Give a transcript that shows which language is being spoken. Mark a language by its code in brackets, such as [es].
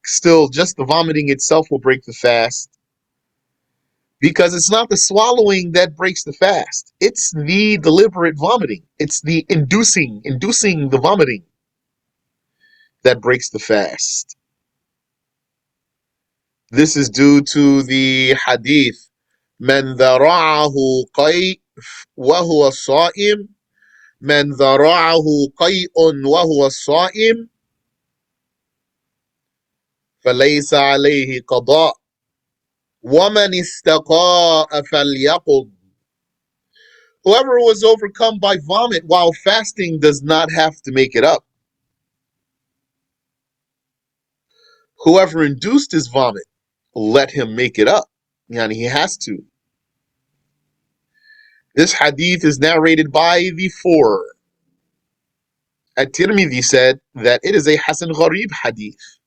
[en] Still, just the vomiting itself will break the fast. Because it's not the swallowing that breaks the fast. It's the deliberate vomiting. It's the inducing the vomiting that breaks the fast. This is due to the hadith, [ar] من ذرعه قيء وهو صائم من ذرعه قيء وهو صائم فليس عليه قضاء ومن استقاء فليقض. [en] Whoever was overcome by vomit while fasting does not have to make it up. Whoever induced his vomit, let him make it up. Yani he has to. This hadith is narrated by the four. At-Tirmidhi said that it is a Hasan Gharib hadith.